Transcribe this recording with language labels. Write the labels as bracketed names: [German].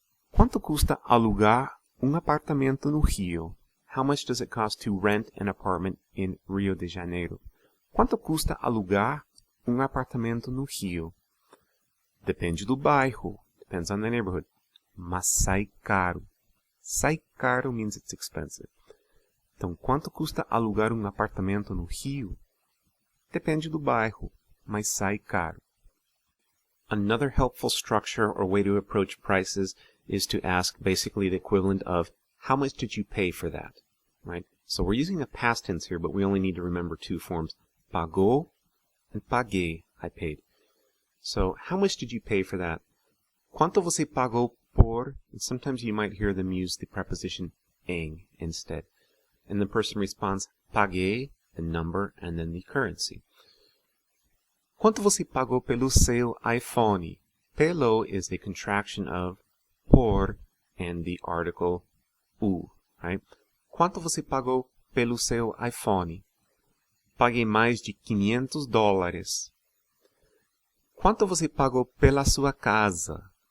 [Portuguese] Quanto custa alugar apartamento no Rio? [English] How much does it cost to rent an apartment in Rio de Janeiro? [Portuguese] Quanto custa alugar apartamento no Rio? Depende do bairro. [English] Depends on the neighborhood. [Portuguese] Mas sai caro. Sai caro [English] means it's expensive. [Portuguese] Então, quanto custa alugar apartamento no Rio? Depende do bairro, mas sai caro. [English] Another helpful structure or way to approach prices is to ask basically the equivalent of, how much did you pay for that? Right? So we're using the past tense here, but we only need to remember two forms. Pagou and paguei, I paid. So, how much did you pay for that? [Portuguese] Quanto você pagou por? [English] And sometimes you might hear them use the preposition em instead. And the person responds, [Portuguese] paguei, [English] the number, and then the currency. [Portuguese] Quanto você pagou pelo seu iPhone? [English] Pelo is a contraction of por and the article u, right? [Portuguese] Quanto você pagou pelo seu iPhone? Paguei mais de $500. Quanto você pagou pela sua casa?